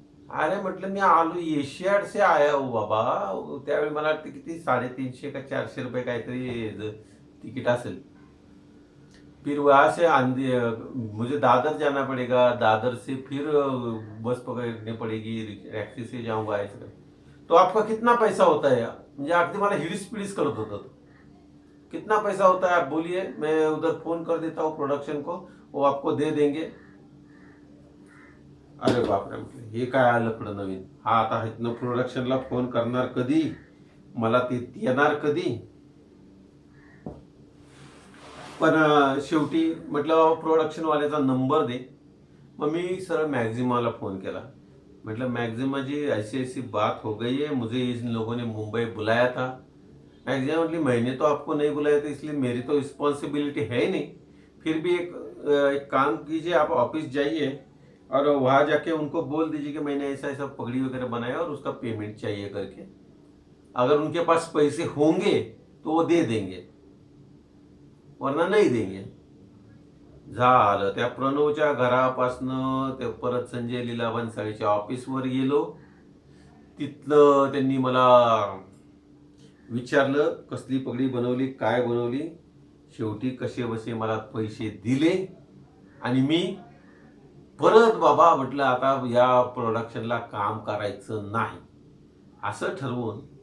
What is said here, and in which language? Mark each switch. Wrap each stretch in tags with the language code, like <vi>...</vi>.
<mr>अरे म्हटलं मी आलो</mr> <hi>एशियाड से आया हूँ बाबा.</hi> <mr>त्यावेळी मला वाटतं किती 350 का 400 रुपये काहीतरी तिकीट असेल.</mr> <hi>फिर वहां से मुझे दादर जाना पड़ेगा, दादर से फिर बस पकड़नी पड़ेगी, टैक्सी से जाऊंगा ऐसे. तो आपका कितना पैसा होता है.</hi> <mr>म्हणजे अगदी मला हिडीस पिडीस करत होता.</mr> <hi>कितना पैसा होता है आप बोलिए, मैं उधर फोन कर देता हूँ प्रोडक्शन को, वो आपको दे देंगे.</hi> <mr>अरे बापरे, म्हटलं हे काय आलं लफडं नवीन. हा आता इथनं प्रोडक्शनला फोन करणार कधी, मला ते येणार कधी. पण शेवटी म्हटलं प्रोडक्शनवाल्याचा नंबर दे. मग मी सरळ मॅक्झिमाला फोन केला.</mr> <hi>मतलब मैक्सिमा जी ऐसी ऐसी बात हो गई है, मुझे इन लोगों ने मुंबई बुलाया था. मैक्सिमा मतलब मैंने तो आपको नहीं बुलाया था, इसलिए मेरी तो रिस्पॉन्सिबिलिटी है ही नहीं. फिर भी एक काम कीजिए, आप ऑफिस जाइए और वहाँ जाके उनको बोल दीजिए कि मैंने ऐसा ऐसा पगड़ी वगैरह बनाया और उसका पेमेंट चाहिए करके. अगर उनके पास पैसे होंगे तो वो दे देंगे, वरना नहीं देंगे.</hi> <mr>झालं. त्या प्रणवच्या घरापासनं ते परत संजय लीला भन्साळीच्या ऑफिसवर गेलो. तिथलं त्यांनी मला विचारलं कसली पगडी बनवली, काय बनवली. शेवटी कसे बसे मला पैसे दिले आणि मी परत बाबा म्हटलं आता या प्रोडक्शनला काम करायचं नाही असं ठरवून</mr>